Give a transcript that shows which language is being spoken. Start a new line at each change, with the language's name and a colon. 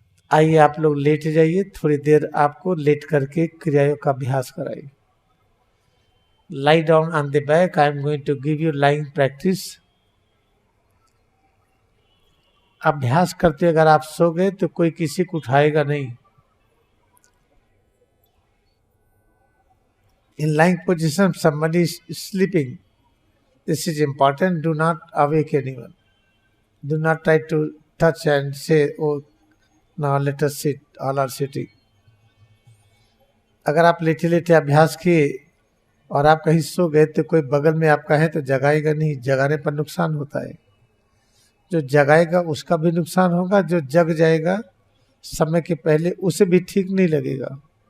Hindi: आइए आप लोग लेट जाइए, थोड़ी देर आपको लेट करके क्रियाओं का अभ्यास कराइए।
English: Lie down on the back, I am going to give you lying practice.
Hindi: अभ्यास करते अगर आप सो गए तो कोई किसी को उठाएगा नहीं।
English: In lying position somebody is sleeping, this is important, do not awake anyone, do not try to touch and say oh now let us sit, all are sitting।
Hindi: अगर आप लेटे लेटे अभ्यास किए और आप कहीं सो गए तो कोई बगल में आपका है तो जगाएगा नहीं, जगाने पर नुकसान होता है। जो जगाएगा उसका भी नुकसान होगा, जो जग जाएगा समय के पहले उसे भी ठीक नहीं लगेगा।